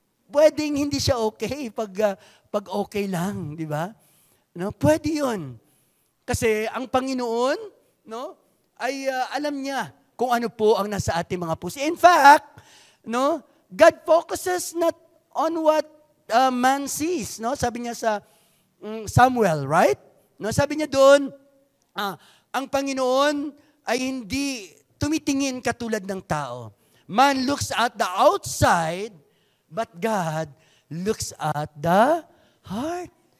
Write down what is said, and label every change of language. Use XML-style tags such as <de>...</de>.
<tl>Pwedeng hindi siya okay pag okay lang, di ba? Pwede yun. Kasi ang Panginoon, ay alam niya kung ano po ang nasa ating mga puso.</tl> <en>In fact, God focuses not on what man sees.</en> <tl>Sabi niya sa Samuel, right? Sabi niya doon, ang Panginoon ay hindi tumitingin katulad ng tao.</tl> <en>Man looks at the outside, but God looks at the heart.</en>